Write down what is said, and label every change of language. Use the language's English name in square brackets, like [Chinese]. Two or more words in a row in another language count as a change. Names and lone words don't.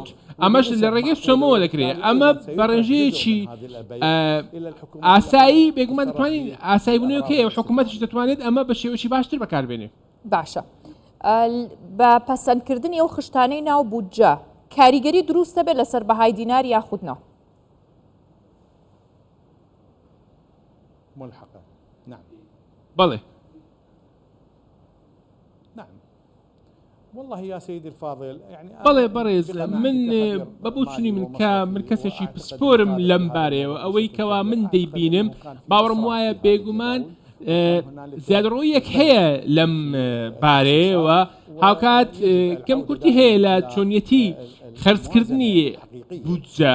[Central Kurdish] ئەمەش لە ڕێگەی سۆمەوە دەکرێت. ئەمە بەڕێژەیەکی ئاسایی بێگومان دەتوانین ئاسایی بوونەوەکەیە و حکوومەتیش دەتوانێت ئەمە بە شێوەی باشتر بەکاربێنێت. باشە بە پەسەندکردنی ئەو خشتانەی ناو بودجە کاریگەری دروستە بێت لەسەر بەهای دینار یاخودنەوە؟ [Arabic] ملحقة نعم. [Central Kurdish] بەڵێ [Arabic] نعم والله يا سيدي الفاضل يعني [Central Kurdish] بەڵێ بەڕێز من بەبووچنی من کەسێکی پسپۆرم لەم بارەیەوە ئەوەی کەوا من دەیبینم باوەڕم وایە بێگومان زیادڕۆیەک هەیە لەم بارەیەوە هاوکات کەم کورتی هەیە لە چۆنیەتی خەرجکردنی بودجە.